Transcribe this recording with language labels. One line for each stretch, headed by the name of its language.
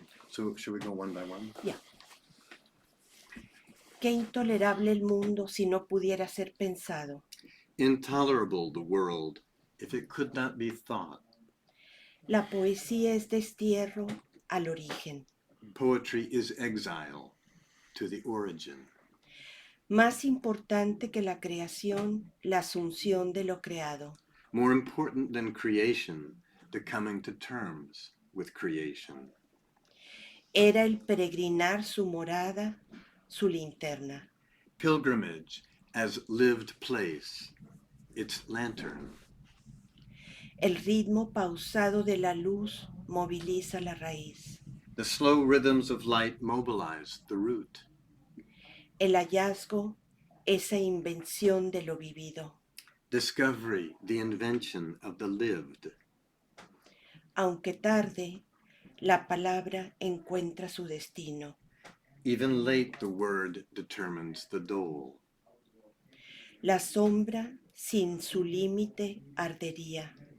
English: So should we go one by one? Yeah.
Spanish: Qué intolerable el mundo si no pudiera ser pensado.
English: Intolerable the world if it could not be thought.
Spanish: La poesía es destierro al origen.
English: Poetry is exile to the origin.
Spanish: Más importante que la creación, la asunción de lo creado.
English: More important than creation, the coming to terms with creation.
Spanish: Era el peregrinar su morada, su linterna.
English: Pilgrimage as lived place, its lantern.
Spanish: El ritmo pausado de la luz moviliza la raíz.
English: The slow rhythms of light mobilize the root.
Spanish: El hallazgo, esa invención de lo vivido.
English: Discovery, the invention of the lived.
Spanish: Aunque tarde, la palabra encuentra su destino.
English: Even late, the word determines the dole.
Spanish: La sombra, sin su límite, ardería.